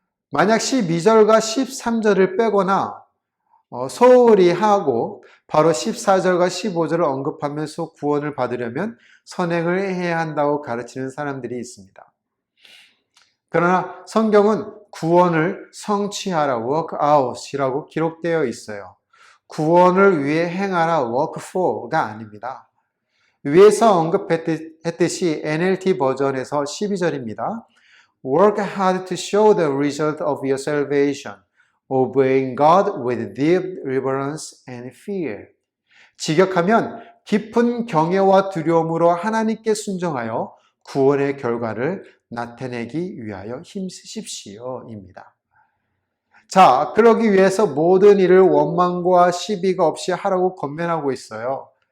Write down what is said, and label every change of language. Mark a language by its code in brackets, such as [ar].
[ko] 만약 12절과 13절을 빼거나 소홀히 하고 바로 14절과 15절을 언급하면서 구원을 받으려면 선행을 해야 한다고 가르치는 사람들이 있습니다. 그러나 성경은 구원을 성취하라, work out이라고 기록되어 있어요. 구원을 위해 행하라, work for가 아닙니다. 위에서 언급했듯이 NLT 버전에서 12절입니다. [en] Work hard to show the result of your salvation, obeying God with deep reverence and fear. [ko] 직역하면 깊은 경외와 두려움으로 하나님께 순종하여 구원의 결과를 나타내기 위하여 힘쓰십시오입니다. 자, 그러기 위해서 모든 일을 원망과 시비가 없이 하라고 권면하고 있어요.